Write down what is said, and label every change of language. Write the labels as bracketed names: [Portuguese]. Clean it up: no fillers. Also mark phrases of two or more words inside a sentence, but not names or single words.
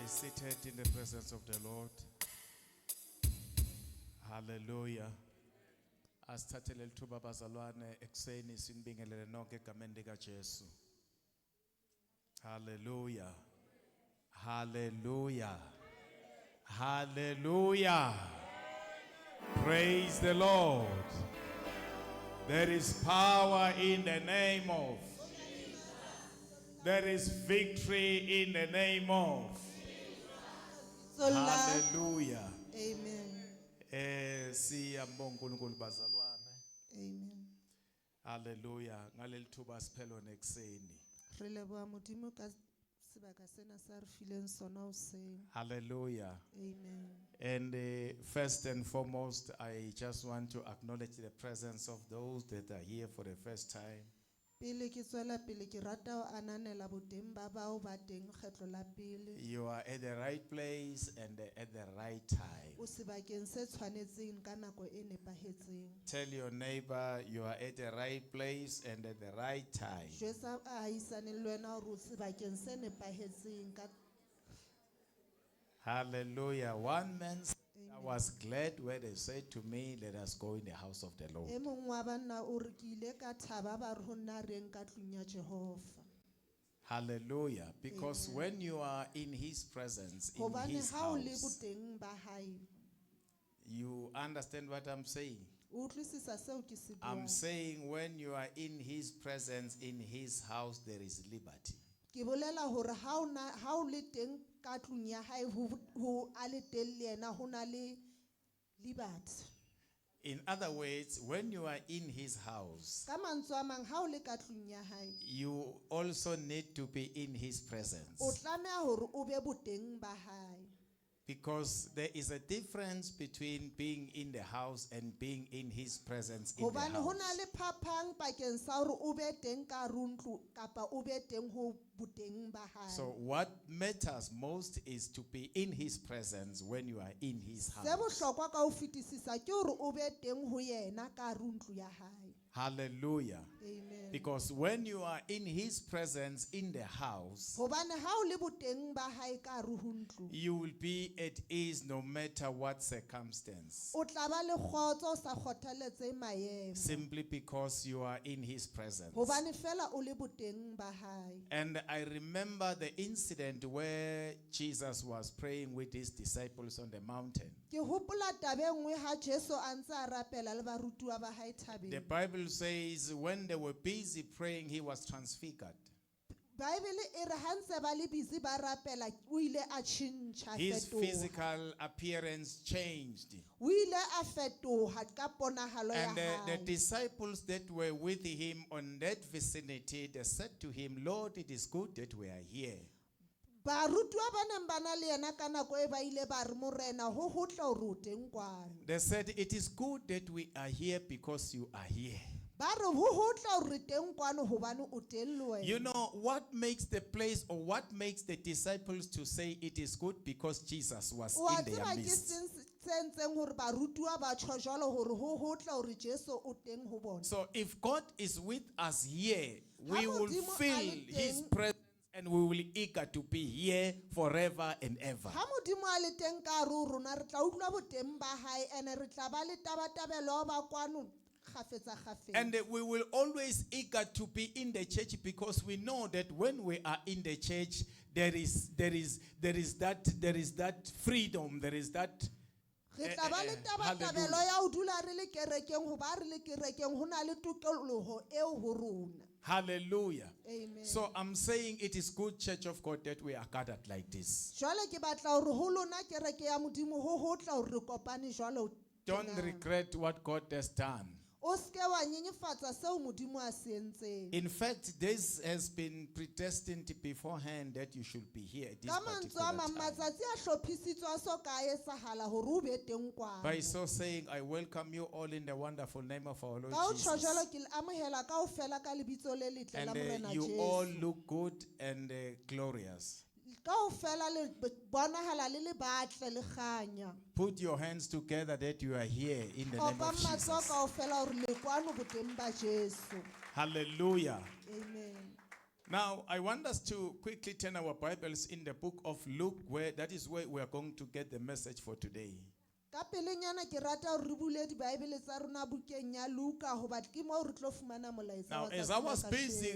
[English] seated in the presence of the Lord. Hallelujah. [Zulu] Asithathele lithuba bazalwane ekseni sinibingelele nonke egameni lika Jesu. [English] Hallelujah. Hallelujah. Hallelujah. Praise the Lord. There is power in the name of. There is victory in the name of. Hallelujah. Amen. [Zulu] Siyambonga uNkulunkulu bazalwane. [English] Amen. Hallelujah. [Zulu] Ngaleli thuba siphelo nekuseni. [Southern Sotho] Re leboha Modimo ka sebaka sena sa re fileng sona hoseng. [English] Hallelujah. Amen. And first and foremost, I just want to acknowledge the presence of those that are here for the first time. [Southern Sotho] Pele ke tswela pele ke rata ho ananela boteng ba bao ba teng kgetlo la pele. [English] You are at the right place and at the right time. [Southern Sotho] O sebakeng se tshwanetseng ka nako e nepahetseng. [English] Tell your neighbor you are at the right place and at the right time. [Southern Sotho] Jwetsa ahaisane le wena hore o sebakeng se nepahetseng ka. [English] Hallelujah. One man said, I was glad when they said to me, let us go in the house of the Lord. [Southern Sotho] E mong wa banna o re ke ile ka thaba ba re ho nna reng ka tlung ya Jehova. [English] Hallelujah. Because when you are in his presence, in [Southern Sotho] Hobane [English] his [Southern Sotho] ha o le [English] house, [Southern Sotho] boteng ba hae. [English] you understand what I'm saying? [Southern Sotho] O utlwisisa seo ke se [English] I'm [Southern Sotho] buang. [English] saying when you are in his presence, in his house, there is liberty. [Southern Sotho] Ke bolela hore ha o le teng ka tlung ya hae ho a le teng le yena ho na le liberty. [English] In other words, when you are in his house, [Southern Sotho] Ka mantswe a mang ha o le ka tlung ya hae [English] you also need to be in his [Southern Sotho] o [English] presence. [Southern Sotho] tlameha hore o be boteng ba hae. [English] Because there is a difference between being in the house and being in his presence in the [Southern Sotho] Hobane ho na [English] house. [Southern Sotho] le phapang pakeng sa hore o be teng ka runtlu kapa o be teng ho boteng ba hae. [English] So what matters most is to be in his presence when you are in his [Southern Sotho] Se [English] house. [Southern Sotho] bohlokwa ka ho fetisisa ke hore o be teng ho yena ka runtlu ya hae. [English] Hallelujah. Amen. Because when you are in his presence in the house, [Southern Sotho] Hobane ha o le boteng ba hae ka ru ho ntlu. [English] you will be at ease no matter what circumstance. [Southern Sotho] O tla ba le kgotso o sa kgothaletse maemo. [English] Simply because you are in his presence. [Southern Sotho] Hobane fela o le boteng ba hae. [English] And I remember the incident where Jesus was praying with his disciples on the mountain. [Southern Sotho] Ke hopola taba e nngwe ha Jesu a ntse a rapela le barutwa ba hae thabeng. [English] The Bible says when they were busy praying, he was transfigured. [Southern Sotho] Bible e re ha ntse ba le busy ba rapela o ile a tjhentjha [English] His [Southern Sotho] fetoha. [English] physical appearance changed. [Southern Sotho] O ile a fetoha ka ponahalo ya [English] And the [Southern Sotho] hae. [English] disciples that were with him on that vicinity, they said to him, Lord, it is good that we are here. [Southern Sotho] Barutwa ba neng ba na le yena ka nako e ba ile ba re morena ho hotle hore o teng kwano. [English] They said, it is good that we are here because you are here. [Southern Sotho] Ba re ho hotle hore teng kwano hobane o teng le wena. [English] You know what makes the place or what makes the disciples to say it is good because Jesus was [Southern Sotho] O a [English] in their [Southern Sotho] tseba ke [English] midst. [Southern Sotho] se ntseng hore barutwa ba tjho jwalo hore ho hotle hore Jesu o teng ho bona. [English] So if God is with us here, we [Southern Sotho] Ha [English] will [Southern Sotho] Modimo a [English] feel [Southern Sotho] le [English] his [Southern Sotho] teng- [English] presence and we will eager to be here forever and ever. [Southern Sotho] Ha Modimo a le teng ka hare ho rona re tla utlwa boteng ba hae ene re tla ba le tabatabelo ba kwano kgafetsa kgafetsa. [English] And we will always eager to be in the church because we know that when we are in the church, there is that freedom, there is that. [Southern Sotho] Re tla ba le tabatabelo ya ho dula re le kerekeng ho ba re le kerekeng ho na le tokoloho eo ho rona. [English] Hallelujah. Amen. So I'm saying it is good, Church of God, that we are gathered like this. [Southern Sotho] Jwale ke batla hore ho lona kereke ya Modimo ho hotla hore re kopane jwalo. [English] Don't [Southern Sotho] tjena. [English] regret what God has done. [Southern Sotho] O ske wa nyenyefatsa seo Modimo a se entseng. [English] In fact, this has been predestined beforehand that you should be here at this [Southern Sotho] Ka mantswe a [English] particular [Southern Sotho] mang [English] time. [Southern Sotho] matsatsi a hlophisitswe a so ka etsahala hore o be teng kwano. [English] By so saying, I welcome you all in the wonderful name of our Lord [Southern Sotho] Ka ho tjho jwalo [English] Jesus. [Southern Sotho] ke le amohela kaofela ka lebitso le letle la [English] And [Southern Sotho] Morena [English] you all [Southern Sotho] Jesu. [English] look good and glorious. [Southern Sotho] Kaofela le bonahala le le batle le kganya. [English] Put your hands together that you are here in the name [Southern Sotho] Opa [English] of [Southern Sotho] matsoho [English] Jesus. [Southern Sotho] kaofela hore le kwano boteng ba Jesu. [English] Hallelujah. Amen. Now, I want us to quickly turn our Bibles in the book of Luke, where that is where we are going to get the message for today. [Southern Sotho] Ka pelenyana ke rata hore re bule diBaebele tsa rona bukeng ya Luka hoba ke mo re tlo fumana molaetsa [English] Now, [Southern Sotho] wa [English] as [Southern Sotho] tsatsi [English] I [Southern Sotho] la [English] was busy